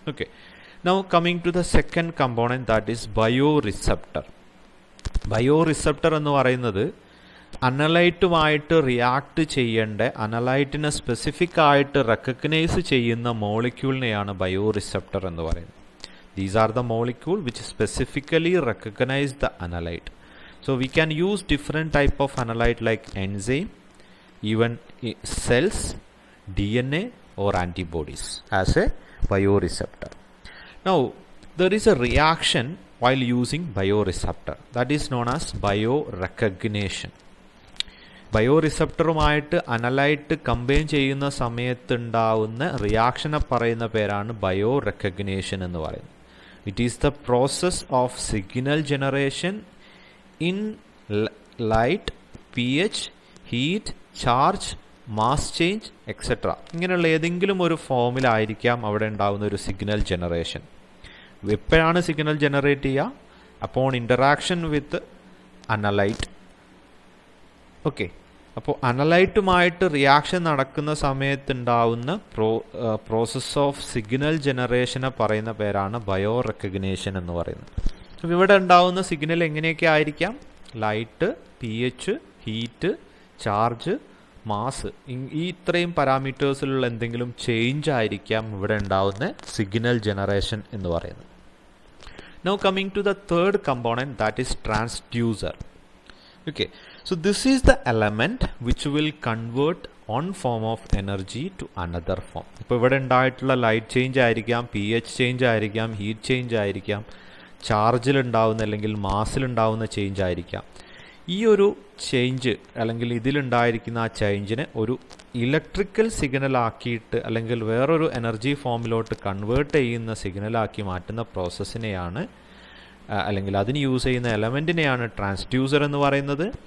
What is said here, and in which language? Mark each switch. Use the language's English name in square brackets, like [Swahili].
[English] Okay, now coming to the second component, that is bio receptor. [Malayalam] Bio receptor എന്ന് പറയുന്നത് അനലൈറ്റുമായിട്ട് react ചെയ്യേണ്ട അനലൈറ്റിനെ specific ആയിട്ട് recognise ചെയ്യുന്ന മോളിക്യൂളിനെയാണ് bio receptor എന്ന് പറയുന്നത്. [English] These are the molecule which specifically recognize the analyte. So we can use different type of analyte like enzyme, even cells, DNA or antibodies as a bioreceptor. Now there is a reaction while using bioreceptor that is known as biorecognition. [Malayalam] ബയോറിസപ്റ്ററുമായിട്ട് analyte combine ചെയ്യുന്ന സമയത്തുണ്ടാവുന്ന റിയാക്ഷനെ പറയുന്ന പേരാണ് bio recognition എന്ന് പറയുന്നത്. [English] It is the process of signal generation in light, P H, heat, charge, mass change etcetera. [Malayalam] ഇങ്ങനെയുള്ള ഏതെങ്കിലും ഒരു ഫോമിലായിരിക്കാം അവിടെ ഉണ്ടാകുന്ന ഒരു സിഗ്നൽ ജനറേഷൻ. എപ്പോഴാണ് സിഗ്നൽ ജനറേറ്റ് ചെയ്യുക? [English] Upon interaction with analyte. [Malayalam] ഓക്കെ, അപ്പോൾ അനലൈറ്റുമായിട്ട് റിയാക്ഷൻ നടക്കുന്ന സമയത്തുണ്ടാവുന്ന പ്രോസസ് ഓഫ് സിഗ്നൽ ജനറേഷനെ പറയുന്ന പേരാണ് ബയോ റെക്കഗ്നേഷൻ എന്ന് പറയുന്നത്. അപ്പോൾ ഇവിടെ ഉണ്ടാവുന്ന സിഗ്നൽ എങ്ങനെയൊക്കെ ആയിരിക്കാം? Light, P H, heat, charge, mass, ഈ ഇത്രയും പാരാമീറ്റേഴ്സിലുള്ള എന്തെങ്കിലും ചേഞ്ച് ആയിരിക്കാം ഇവിടെ ഉണ്ടാവുന്ന സിഗ്നൽ ജനറേഷൻ എന്ന് പറയുന്നത്. [English] Now coming to the third component, that is transducer. Okay, so this is the element which will convert one form of energy to another form. [Malayalam] ഇപ്പോൾ ഇവിടെ ഉണ്ടായിട്ടുള്ള ലൈറ്റ് ചേഞ്ച് ആയിരിക്കാം, പി എച്ച് ചേഞ്ച് ആയിരിക്കാം, heat change ആയിരിക്കാം, ചാർജിലുണ്ടാവുന്ന അല്ലെങ്കിൽ മാസിലുണ്ടാവുന്ന change ആയിരിക്കാം. ഈ ഒരു ചേഞ്ച് അല്ലെങ്കിൽ ഇതിലുണ്ടായിരിക്കുന്ന ആ ചേഞ്ചിനെ ഒരു ഇലക്ട്രിക്കൽ സിഗ്നലാക്കിയിട്ട് അല്ലെങ്കിൽ വേറൊരു എനർജി ഫോമിലോട്ട് കൺവേർട്ട് ചെയ്യുന്ന സിഗ്നലാക്കി മാറ്റുന്ന പ്രോസസ്സിനെയാണ് അല്ലെങ്കിൽ അതിന് യൂസ് ചെയ്യുന്ന എലമെൻറ്റിനെയാണ് ട്രാൻസ്ഡ്യൂസർ എന്ന് പറയുന്നത്.